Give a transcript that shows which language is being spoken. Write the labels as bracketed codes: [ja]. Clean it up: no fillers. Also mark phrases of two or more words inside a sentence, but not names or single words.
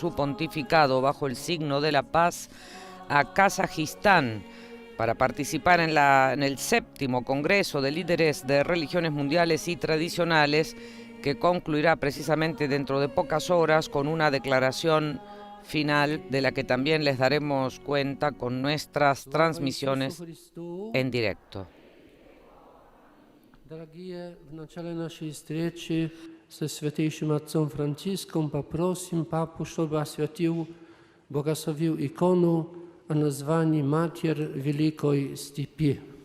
[es] su pontificado, bajo el signo de la paz, a Kazajistán, para participar en el 7º Congreso de Líderes de Religiones Mundiales y Tradicionales, que concluirá precisamente dentro de pocas horas con una declaración final de la que también les daremos cuenta con nuestras transmisiones en directo. [ru] Дорогие, в начале нашей встречи со святейшим отцом Франциском попросим папу, чтобы осветил, благословил икону о названии Матерь Великой Степи.